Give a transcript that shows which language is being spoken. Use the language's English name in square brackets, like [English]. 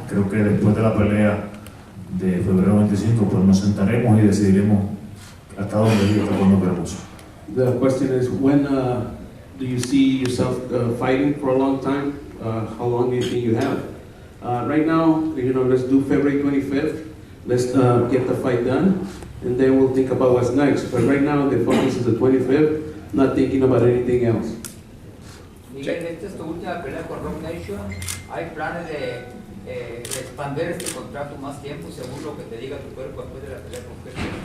[Spanish] Creo que después de la pelea de febrero 25, pues nos sentaremos y decidiremos hasta dónde y hasta cuándo queremos. [English] The question is, when do you see yourself fighting for a long time? How long do you think you have? Right now, let's do February 25th. Let's get the fight done, and then we'll think about what's next. But right now, the focus is the 25th, not thinking about anything else. [Spanish] Miguel, esta es tu última pelea con Rock Nation. ¿Hay planes de expandir este contrato más tiempo según lo que te diga tu cuerpo después de la pelea con Kirkland?